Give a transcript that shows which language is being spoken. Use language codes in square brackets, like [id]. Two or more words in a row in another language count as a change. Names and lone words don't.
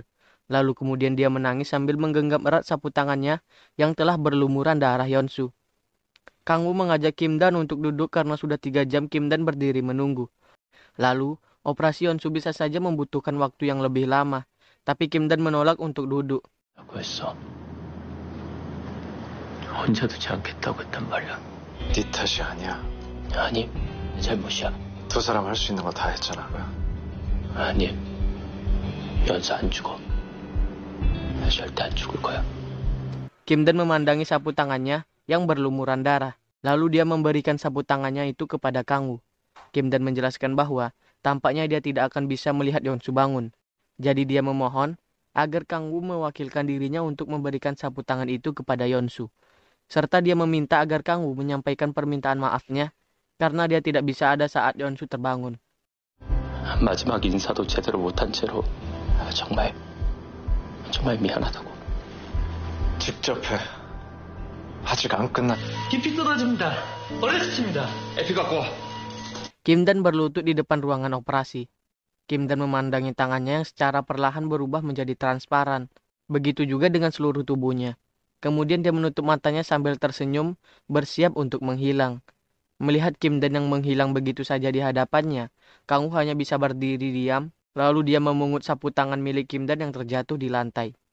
[id] Lalu kemudian dia menangis sambil menggenggam erat sapu tangannya yang telah berlumuran darah Yeonsu. Kang Woo mengajak Kim Dan untuk duduk karena sudah 3 jam Kim Dan berdiri menunggu. Lalu, operasi Yeonsu bisa saja membutuhkan waktu yang lebih lama. Tapi Kim Dan menolak untuk duduk. [ko] 라고 했어. 혼자 두지 않겠다고 했단 말이야. 네 탓이 아니야. 아니, 내 잘못이야. 두 사람 할 수 있는 거 다 했잖아. 아니, 연수 안 죽어. 나 절대 안 죽을 거야. [id] Kim Dan memandangi sapu tangannya yang berlumuran darah. Lalu dia memberikan sapu tangannya itu kepada Kang Woo. Kim Dan menjelaskan bahwa tampaknya dia tidak akan bisa melihat Yeonsu bangun. Jadi dia memohon agar Kang Woo mewakilkan dirinya untuk memberikan sapu tangan itu kepada Yeonsu. Serta dia meminta agar Kang Woo menyampaikan permintaan maafnya karena dia tidak bisa ada saat Yeonsu terbangun. [ko] 마지막 인사도 제대로 못한 채로 정말 미안하다고. 직접 해. 아직 안 끝나. 깊이 쏟아집니다. 얼레스입니다. 에피 갖고 와. [id] Kim Dan berlutut di depan ruangan operasi. Kim Dan memandangi tangannya yang secara perlahan berubah menjadi transparan. Begitu juga dengan seluruh tubuhnya. Kemudian dia menutup matanya sambil tersenyum, bersiap untuk menghilang. Melihat Kim Dan yang menghilang begitu saja di hadapannya, Kang Woo hanya bisa berdiri diam, lalu dia memungut sapu tangan milik Kim Dan yang terjatuh di lantai.